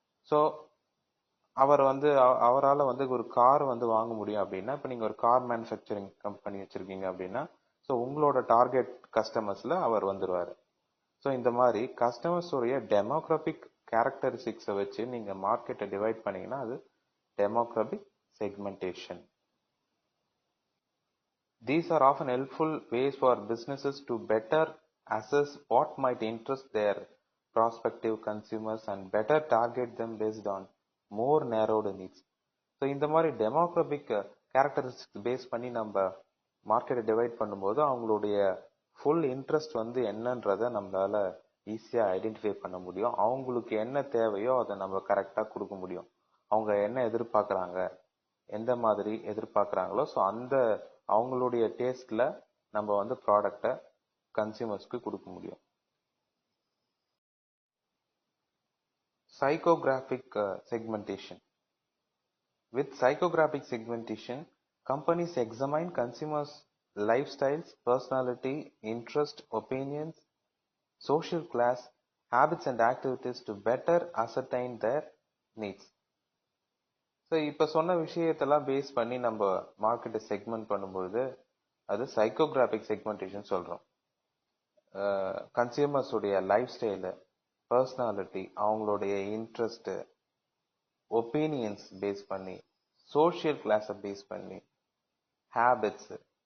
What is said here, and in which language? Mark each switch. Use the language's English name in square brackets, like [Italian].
[Tamil] So அவர் வந்து அவரால் வந்து ஒரு கார் வந்து வாங்க முடியும் அப்படின்னா, இப்போ நீங்கள் ஒரு கார் மேனுஃபேக்சரிங் கம்பெனி வச்சிருக்கீங்க அப்படின்னா, ஸோ உங்களோட டார்கெட் கஸ்டமர்ஸில் அவர் வந்துடுவார். ஸோ இந்த மாதிரி கஸ்டமர்ஸோடைய டெமோக்ராபிக் கேரக்டரிஸ்டிக்ஸை வச்சு நீங்கள் மார்க்கெட்டை டிவைட் பண்ணீங்கன்னா அது டெமோக்ராபிக் segmentation. [English] These are often helpful ways for businesses to better assess what might interest their prospective consumers and better target them based on more narrowed needs. [Tamil] So இந்த மாதிரி டெமோக்ராபிக் கேரக்டரிஸ்டிக்ஸ் பேஸ் பண்ணி நம்ம மார்க்கெட்டை டிவைட் பண்ணும்போது அவங்களுடைய full interest வந்து என்னன்றதை நம்மளால ஈஸியாக ஐடென்டிஃபை பண்ண முடியும். அவங்களுக்கு என்ன தேவையோ அதை நம்ம கரெக்டாக கொடுக்க முடியும். அவங்க என்ன எதிர்பார்க்குறாங்க, எந்த மாதிரி எதிர்பார்க்குறாங்களோ, ஸோ அந்த அவங்களுடைய டேஸ்ட்ல நம்ம வந்து ப்ராடக்டை கன்சியூமர்ஸ்க்கு கொடுக்க முடியும். Psychographic segmentation. [English] With psychographic segmentation, companies examine consumers' lifestyles, personality, interest, opinions, social class, habits and activities to better ascertain their needs. [Tamil] So இப்போ சொன்ன விஷயத்தெல்லாம் பேஸ் பண்ணி நம்ம மார்க்கெட்டை செக்மெண்ட் பண்ணும்பொழுது அது சைக்கோகிராஃபிக் செக்மெண்டேஷன் சொல்கிறோம். கன்சியூமர்ஸுடைய லைஃப் ஸ்டைலு, பர்சனாலிட்டி, அவங்களுடைய இன்ட்ரெஸ்ட்டு, ஒப்பீனியன்ஸ் பேஸ் பண்ணி, சோஷியல் கிளாஸை பேஸ் பண்ணி, ஹேபிட்ஸு.